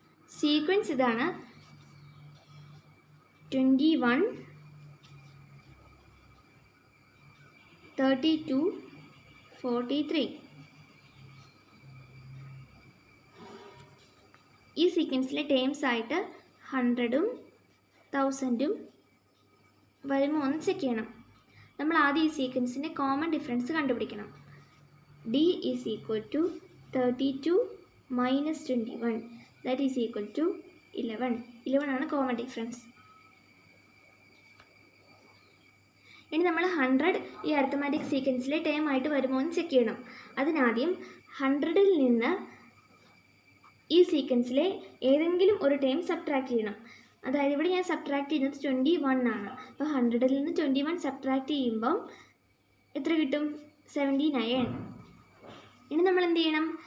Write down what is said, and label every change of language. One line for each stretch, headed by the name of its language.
Malayalam: Sequence ഇതാണ്: 21, 32, 43. ഈ സീക്വൻസിലെ terms ആയിട്ട് 100ഉം 1000ഉം വരുമോ എന്ന് ചെക്ക് ചെയ്യണം. നമ്മൾ ആദ്യം ഈ സീക്വൻസിൻ്റെ കോമൺ ഡിഫറൻസ് കണ്ടുപിടിക്കണം.
English: D is equal to 32 minus 21 that is equal to 11.
Malayalam: 11 ആണ് കോമൺ ഡിഫറൻസ്. ഇനി നമ്മൾ 100 ഈ അരിത്തമാറ്റിക് സീക്വൻസിലെ ടേം ആയിട്ട് വരുമോ എന്ന് ചെക്ക് ചെയ്യണം. അതിനാദ്യം 100ൽ നിന്ന് ഈ സീക്വൻസിലെ ഏതെങ്കിലും ഒരു ടേം സബ്ട്രാക്ട് ചെയ്യണം. അതായത് ഇവിടെ ഞാൻ സബ്ട്രാക്ട് ചെയ്യുന്നത് 21 ആണ്. അപ്പോൾ 100ൽ നിന്ന് 21 സബ്ട്രാക്ട് ചെയ്യുമ്പം എത്ര കിട്ടും? 79. ഇനി നമ്മൾ എന്ത് ചെയ്യണം?